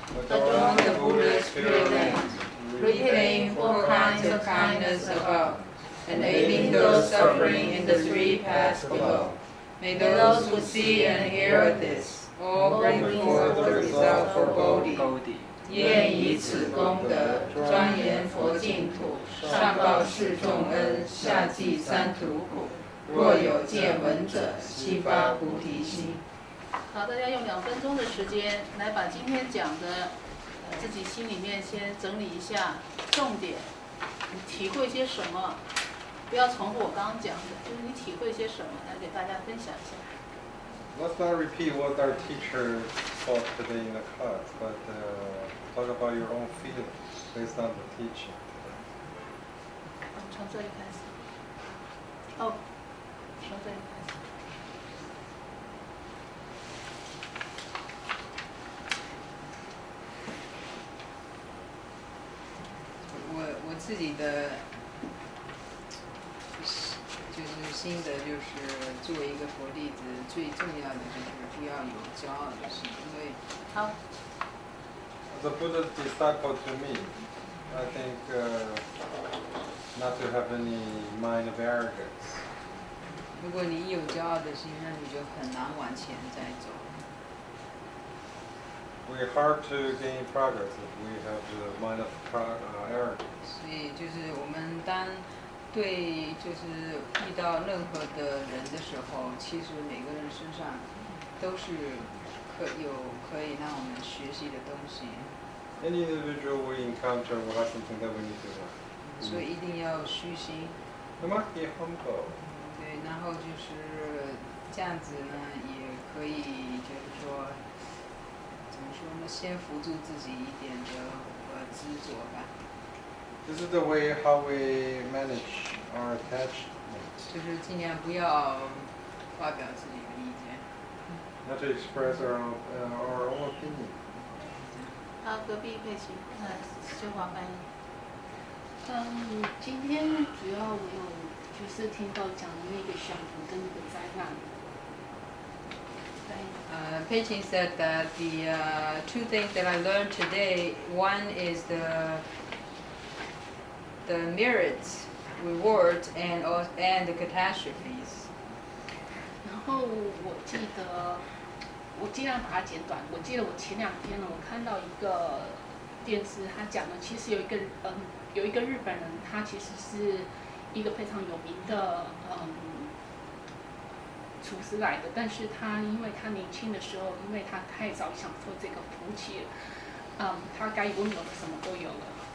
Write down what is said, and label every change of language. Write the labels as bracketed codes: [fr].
[en] Adorn the Buddha's pure land, repaying all kinds of kindness above, and aiding those suffering in the three paths below. May those who see and hear this all bring forth the result for Bodhi. [zh] 愿以此功德庄严佛净土，上报四重恩，下济三途苦。若有见闻者，悉发菩提心。好，大家用2分钟的时间来把今天讲的，自己心里面先整理一下重点，你体会些什么？不要重复我刚刚讲的，就是你体会些什么，来给大家分享一下。 [en] Let's not repeat what our teacher taught today in the class, but talk about your own feelings based on the teaching. [zh] 从这里开始。哦，从这里开始。我自己的就是心得，就是作为一个佛弟子，最重要的就是不要有骄傲的心，因为好。 [en] As a Buddha's disciple to me, I think not to have any mind of arrogance. [zh] 如果你有骄傲的心，那你就很难往前再走。 [en] We're hard to gain progress if we have the mind of arrogance. [zh] 所以就是我们当对就是遇到任何的人的时候，其实每个人身上都是可以让我们学习的东西。 [en] Any individual we encounter will have something that we need to learn. [zh] 所以一定要虚心。 [en] We must be humble. [zh] 对，然后就是这样子呢，也可以就是说，怎么说呢？先扶住自己一点的执着吧。 [en] This is the way how we manage our attachment. [zh] 就是尽量不要发表自己的意见。 [en] Not to express our own opinion. [zh] 好，隔壁佩奇，修华翻译。今天主要我有就是听到讲的那个享福跟那个灾难。 [en] Pei said that the two things that I learned today, one is the merits, rewards, and the catastrophes. [zh] 然后我记得，我尽量把它简短。我记得我前2天呢，我看到一个电视，他讲的其实有一个日本人，他其实是一个非常有名的厨师来的，但是他因为他年轻的时候，因为他太早享受这个福气了，他该拥有的什么都有了。